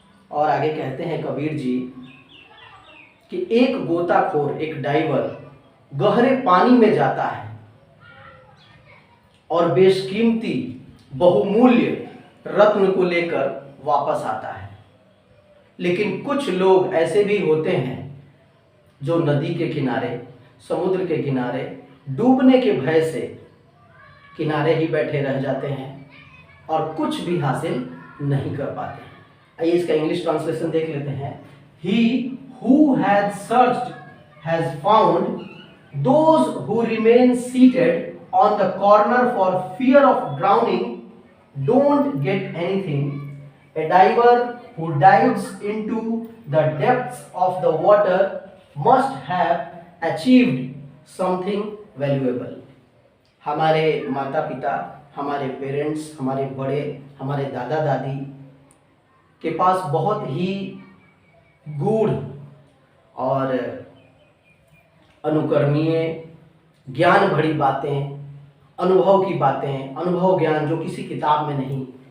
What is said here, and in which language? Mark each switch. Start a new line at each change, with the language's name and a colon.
Hindi: और आगे कहते हैं कबीर जी कि एक गोताखोर, एक डाइवर गहरे पानी में जाता है और बेशकीमती बहुमूल्य रत्न को लेकर वापस आता है, लेकिन कुछ लोग ऐसे भी होते हैं जो नदी के किनारे, समुद्र के किनारे डूबने के भय से किनारे ही बैठे रह जाते हैं और कुछ भी हासिल नहीं कर पाते। आइए इसका इंग्लिश ट्रांसलेशन देख लेते हैं।
English: He who has searched has found, those who remain seated on the corner for fear of drowning don't get anything. A diver who dives into the depths of the water must have achieved something valuable.
Hindi: हमारे माता पिता, हमारे parents, हमारे बड़े, हमारे दादा दादी के पास बहुत ही गूढ़ और अनुकरणीय ज्ञान भरी बातें, अनुभव की बातें, अनुभव ज्ञान जो किसी किताब में नहीं,